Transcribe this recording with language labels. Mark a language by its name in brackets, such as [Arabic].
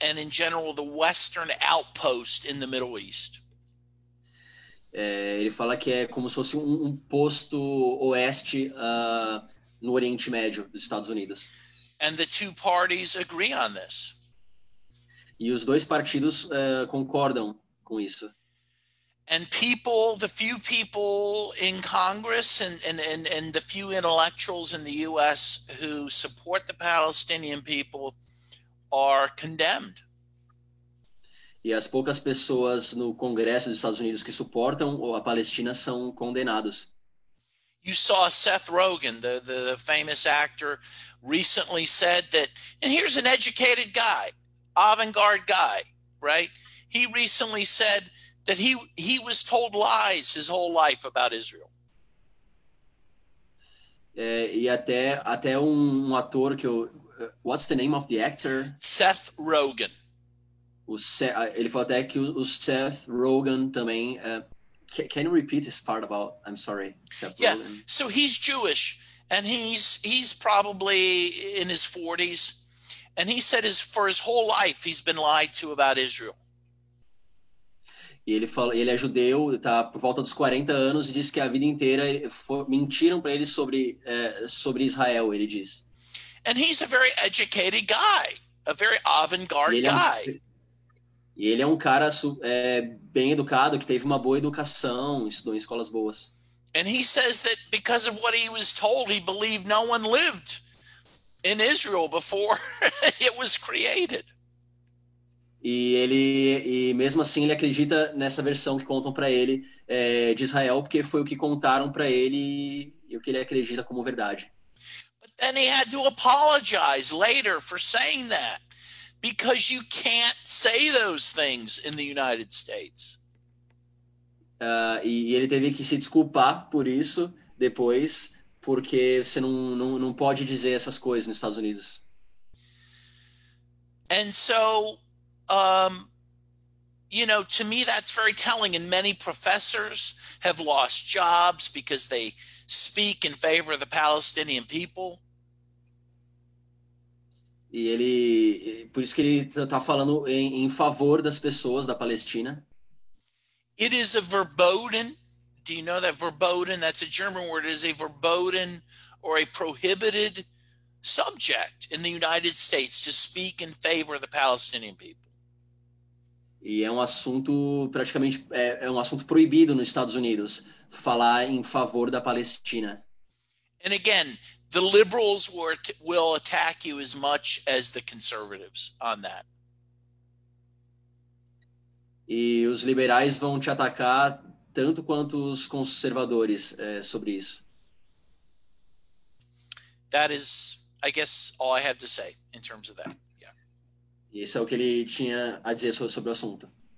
[English] and in general the Western outpost in the Middle East. [Portuguese] Ele fala que é como se fosse um posto oeste no Oriente Médio dos Estados Unidos. [English] And the two parties agree on this. [Portuguese] E os dois partidos concordam com isso. [English] And the few people in Congress and the few intellectuals in the U.S. who support the Palestinian people are condemned. [Portuguese] E as poucas pessoas no Congresso dos Estados Unidos que suportam a Palestina são condenados. [English] You saw Seth Rogen, the famous actor, recently said that, and here's an educated guy, avant-garde guy, right? He recently said that he was told lies his whole life about Israel. [Portuguese] E até ator que [English] what's the name of the actor? Seth Rogen. [Portuguese] Ele falou até que o Seth Rogen também. [English] Can you repeat this part about? I'm sorry, Seth Rogen. So he's Jewish, and he's probably in his 40s, And he said for his whole life, he's been lied to about Israel. [Portuguese] E ele fala, ele é judeu, tá por volta dos 40 anos e diz que a vida inteira mentiram para ele sobre Israel, ele diz. [English] And he's a very educated guy, a very avant-garde guy. [Portuguese] E ele é um cara bem educado, que teve uma boa educação, estudou em escolas boas. [English] And he says that because of what he was told, he believed no one lived in Israel before it was created. [Portuguese] E mesmo assim ele acredita nessa versão que contam para ele de Israel, porque foi o que contaram para ele e o que ele acredita como verdade. [English] But then he had to apologize later for saying that, because you can't say those things in the United States. [Portuguese] E ele teve que se desculpar por isso depois, porque você não pode dizer essas coisas nos Estados Unidos. [English] And so, you know, to me, that's very telling. And many professors have lost jobs because they speak in favor of the Palestinian people. [Portuguese] E por isso que ele está falando em favor das pessoas da Palestina. [English] It is a verboten. Do you know that verboten? That's a German word. It is a verboten or a prohibited subject in the United States to speak in favor of the Palestinian people. [Portuguese] E é um assunto praticamente é um assunto proibido nos Estados Unidos, falar em favor da Palestina. [English] And again, the liberals will attack you as much as the conservatives on that. [Portuguese] E os liberais vão te atacar tanto quanto os conservadores sobre isso. [English] That is, I guess, all I have to say in terms of that. Yeah. [Portuguese] E isso é o que ele tinha a dizer sobre o assunto.